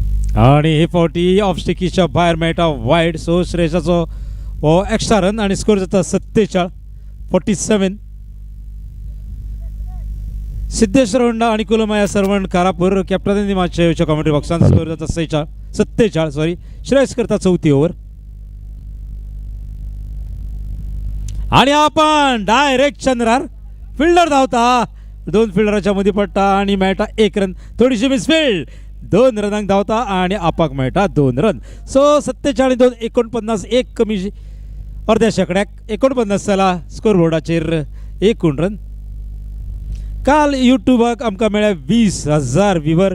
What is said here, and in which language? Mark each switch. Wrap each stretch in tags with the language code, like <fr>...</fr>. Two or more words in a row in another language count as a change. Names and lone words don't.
<kok>आणि हे फावटी ऑफ स्टिकीच्या भायर मेळटा वायड. सो श्रेयसाचो हो</kok> <en>extra run</en> <kok>आणि स्कोर जाता 47-47. सिद्धेश्वर होंडा आणि कुलमाया सरवण कारापूर कॅप्टनांनी मातशे येवच्या कॉमेंट्री बॉक्सान. स्कोर जाता 47. श्रेयस करता 4थी ओव्हर. आणि आपण डायरेक्ट चंद्रार फिल्डर धावता. 2 फिल्डराच्या मदीं पडटा आणि मेळटा 1 रन. थोडीशी मिसफिल्ड. 2 रनांक धावता आणि आपाक मेळटा 2 रन. सो 47-2 49. एक कमी अर्ध्या शेकड्याक 49 जाला स्कोर बोर्डाचेर एकूण रन. काल युट्यूबाक आमकां मेळ्ळ्या 20,000 व्ह्यूवर.</kok>